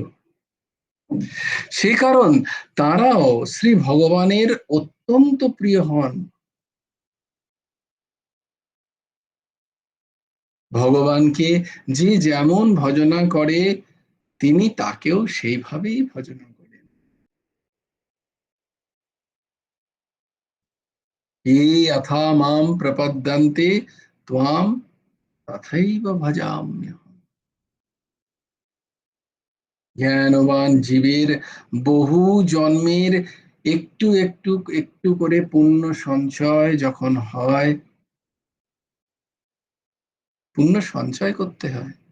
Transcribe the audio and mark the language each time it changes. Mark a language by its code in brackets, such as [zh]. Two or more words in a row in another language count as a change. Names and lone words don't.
[bn] সে কারণ তারাও শ্রী ভগবানের অত্যন্ত প্রিয় হন। ভগবানকে যে যেমন ভজনা করে, তিনি তাকেও সেইভাবেই ভজনা করেন। [sa] ये यथा माम प्रपद्यन्ते त्वां তথৈব ভজাম্যহম। [bn] জ্ঞানবান জীবের বহু জন্মের একটু একটু একটু করে পুণ্য সঞ্চয় যখন হয়, পুণ্য সঞ্চয় করতে হয়।